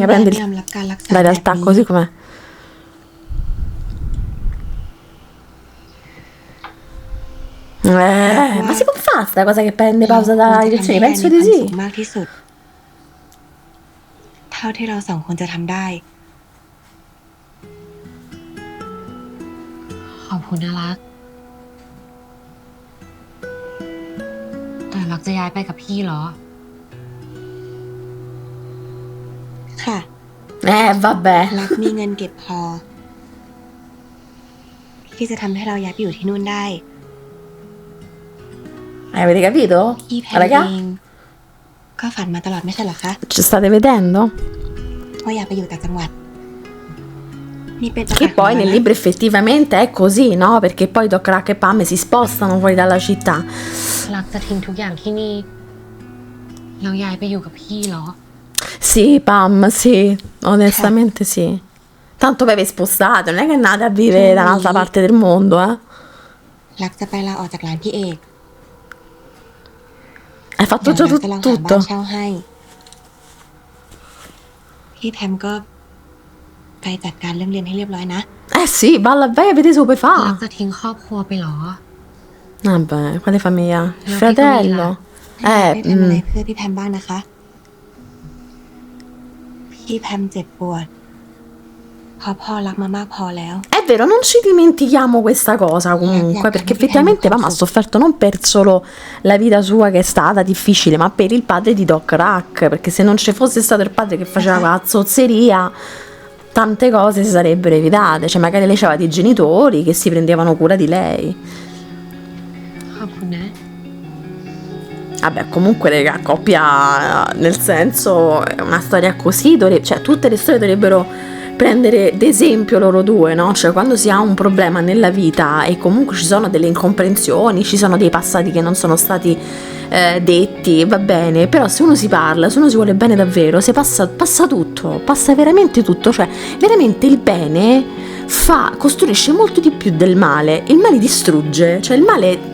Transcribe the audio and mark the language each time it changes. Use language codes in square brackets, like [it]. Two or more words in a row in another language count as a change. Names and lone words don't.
[th] ยาย [it] prendere [th] ไม่ยอมรับการรักษา [it] la realtà [th] แบบนี้ [it] così com'è. Ma si può fare sta cosa che prende pausa [th] เรา [it] dalle [th] ควรจะทำ [it] lezioni? [th] ให้ยาย [it] Penso [th] มี [it] di [th] ความ [it] sì. [th] สุขมากที่สุด เท่าที่เราสองคนจะทำได้ ขอบคุณนะรัก แต่รักจะย้ายไปกับพี่เหรอ ค่ะ [it] Vabbè. [th] รักมีเงินเก็บพอ ที่จะทำให้เราย้ายไปอยู่ที่นู่นได้ [it] Avete capito? [th] พี่แพม [it] Raga? [th] เองก็ฝันมาตลอดไม่ใช่เหรอคะ [it] Ci state vedendo? [th] ว่าอยากไปอยู่ต่างจังหวัด นี่เป็นโอกาส [it] Che [th] ของ [it] poi [th] เรา [it] nel [th] นะ [it] libro effettivamente è così, no? Perché poi Doc Rack e Pam si spostano fuori dalla città. [th] รักจะทิ้งทุกอย่างที่นี่แล้วย้ายไปอยู่กับพี่เหรอ [it] Sì, Pam, sì, onestamente sì. Tanto poi vi spostate, non è che andate a vivere da un'altra parte del mondo, eh? [th] รักจะไปลาออกจากร้านพี่เอก [it] Hai fatto [th] เดี๋ยว [it] già [th] รักจะลองหาบ้าน [it] tutto? [th] เช่าให้ พี่แพมก็ไปจัดการเรื่องเรียนให้เรียบร้อยนะ [it] Eh sì, balla bene, vedi se lo puoi [th] รัก [it] fare. [th] จะทิ้งครอบครัวไปเหรอ [it] Vabbè, quale famiglia? Il che fratello? [th] ได้ทำอะไรเพื่อพี่แพมบ้างนะคะ พี่แพมเจ็บปวดเพราะพ่อรักมามากพอแล้ว [it] È vero, non ci dimentichiamo questa cosa comunque, perché effettivamente Pam ha sofferto non per solo la vita sua che è stata difficile, ma per il padre di Doc Rack, perché se non ci fosse stato il padre che faceva la zozzeria, tante cose si sarebbero evitate, cioè magari lei aveva dei genitori che si prendevano cura di lei. [th] ขอบคุณนะ [it] Vabbè, comunque, raga, coppia, nel senso, è una storia così, cioè tutte le storie dovrebbero prendere d'esempio loro due, no? Cioè quando si ha un problema nella vita e comunque ci sono delle incomprensioni, ci sono dei passati che non sono stati detti, va bene, però se uno si parla, se uno si vuole bene davvero, passa tutto, passa veramente tutto, cioè veramente il bene costruisce molto di più del male, il male distrugge, cioè il male...